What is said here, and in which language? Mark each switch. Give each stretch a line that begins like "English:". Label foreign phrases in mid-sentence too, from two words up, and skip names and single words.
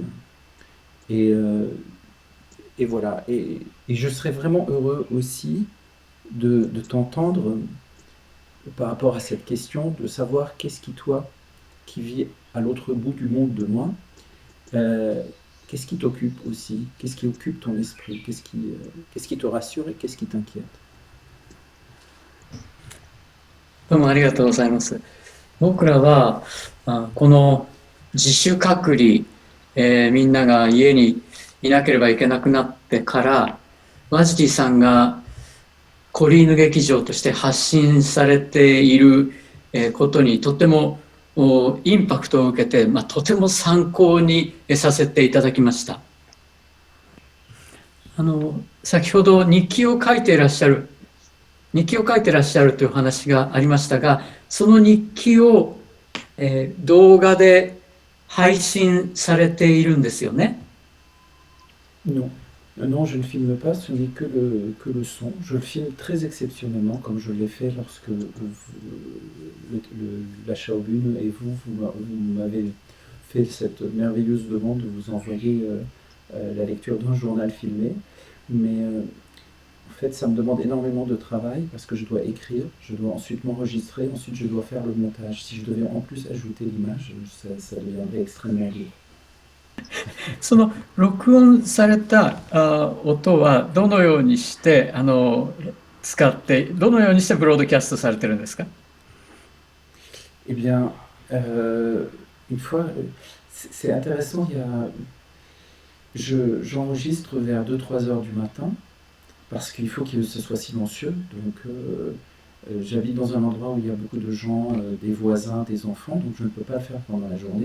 French: Et, euh, et voilà, et je serais vraiment heureux aussi de t'entendre par rapport à cette question, de savoir qu'est-ce qui, toi, qui vis à l'autre bout du monde de moi, euh, qu'est-ce qui t'occupe aussi? Qu'est-ce qui occupe ton esprit? Qu'est-ce qui te rassure et qu'est-ce qui t'inquiète?
Japanese: どうもありがとうございます。僕らは、この自主隔離、みんなが家にいなければいけなくなってから、ワジティさんがコリーヌ劇場として発信されていることにとてもインパクトを受けて、とても参考にさせていただきました。先ほど日記を書いていらっしゃるという話がありましたが、その日記を、動画で配信されているんですよね。
French: Non, non, je ne filme pas, ce n'est que le son. Je le filme très exceptionnellement, comme je l'ai fait lorsque la Shaobun et vous m'avez fait cette merveilleuse demande de vous envoyer la lecture d'un journal filmé. Mais en fait, ça me demande énormément de travail parce que je dois écrire, je dois ensuite m'enregistrer, ensuite je dois faire le montage. Si je devais en plus ajouter l'image, ça deviendrait extrêmement lourd.
Japanese: その録音された音はどのようにして使ってどのようにしてブロードキャストされてるんですか？
French: Eh bien, une fois, c'est intéressant, j'enregistre vers 2-3 heures du matin parce qu'il faut que ce soit silencieux. Donc, j'habite dans un endroit où il y a beaucoup de gens, des voisins, des enfants, donc je ne peux pas le faire pendant la journée.